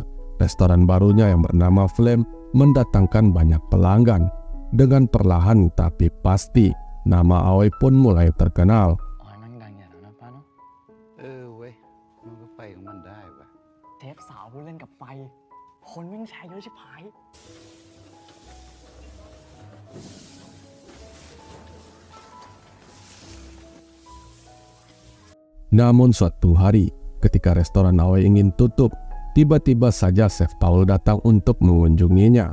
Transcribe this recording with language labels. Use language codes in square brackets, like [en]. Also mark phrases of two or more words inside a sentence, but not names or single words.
[id] Restoran barunya yang bernama Flame mendatangkan banyak pelanggan. Dengan perlahan tapi pasti, nama Aoi pun mulai terkenal. [th] เทปสาวพูดเล่นกับไฟคนวิ่งแชร์เยอะชิบหาย [id] Namun suatu hari, ketika restoran Aoi ingin tutup, tiba-tiba saja Chef Paul datang untuk mengunjunginya.